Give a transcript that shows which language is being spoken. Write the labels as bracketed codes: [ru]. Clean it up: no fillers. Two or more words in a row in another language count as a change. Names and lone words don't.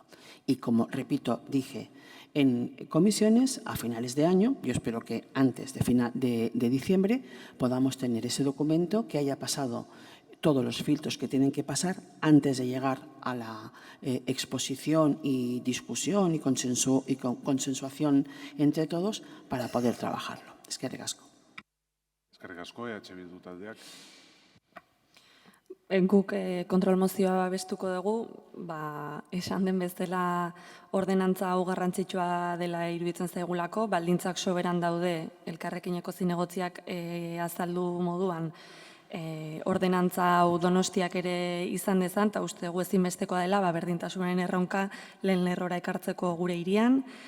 [es] Y como, repito, dije en comisiones a finales de año, yo espero que antes de diciembre podamos tener ese documento que haya pasado todos los filtros que tienen que pasar antes de llegar a la exposición y discusión y consensuación entre todos para poder trabajarlo. [eu] Eskerrik asko. Eskerrik asko, Bildu taldeak. Guk kontrol mozioa babestuko dugu, esan den bezala ordenantza hau garrantzitsua dela iruditzen zaigulako, baldintzak soberan daude elkarrekineko zinegotziak azaldu moduan, ordenantza hau Donostiak ere izan dezan, eta uste dugu ezinbestekoa dela, berdintasunaren erronka lehen lerrora ekartzeko gure hirian.